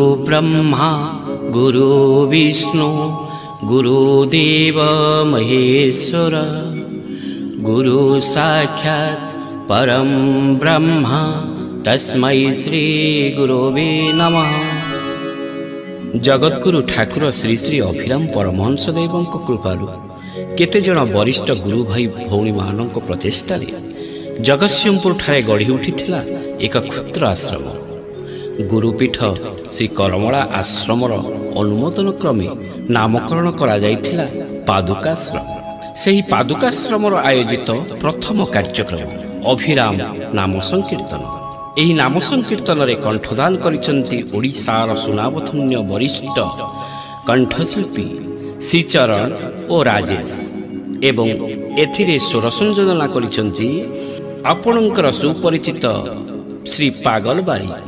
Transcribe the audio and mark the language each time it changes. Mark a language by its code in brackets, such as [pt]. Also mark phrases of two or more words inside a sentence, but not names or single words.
[sa] ब्रह्मा गुरु विष्णु गुरुदेव महेश्वर गुरु साक्षात् परम ब्रह्म तस्मै श्री गुरुवे नमः। [or] ଜଗଦ୍‌ଗୁରୁ ଠାକୁର ଶ୍ରୀ ଶ୍ରୀ ଅଭିରାମ ପରମହଂସ ଦେବ କୃପାଳୁ କେତେ ଜଣ ବରିଷ୍ଠ ଗୁରୁ ଭାଇ ଭଉଣୀ ମାନ ପ୍ରଚେଷ୍ଟା ଜଗତସିଂହପୁର ଠାରେ ଗଢ଼ି ଉଠିଥିଲା ଏକ କ୍ଷୁଦ୍ର ଆଶ୍ରମ। ଗୁରୁପୀଠ ଶ୍ରୀ କରମଳା ଆଶ୍ରମର ଅନୁମୋଦନ କ୍ରମେ ନାମକରଣ କରା ଯାଇଥିଲା ପାଦୁକାଶ୍ରମ। ସେହି ପାଦୁକାଶ୍ରମର ଆୟୋଜିତ ପ୍ରଥମ କାର୍ଯ୍ୟକ୍ରମ ଅଭିରାମ ନାମ ସଙ୍କୀର୍ତ୍ତନ। ଏହି ନାମ ସଙ୍କୀର୍ତ୍ତନ ରେ କଣ୍ଠଦାନ କରିସନ୍ତି ଓଡ଼ିଶାର ସୁନାମଧନ୍ୟ ବରିଷ୍ଠ କଣ୍ଠଶିଳ୍ପୀ ଶ୍ରୀଚରଣ ଔର ରାଜେଶ ଏବଂ ଏଥିରେ ସ୍ୱର ସଂଯୋଜନ କରିସନ୍ତି ଆପଣଙ୍କର ସୁପରିଚିତ ଶ୍ରୀ ପାଗଳବାରି।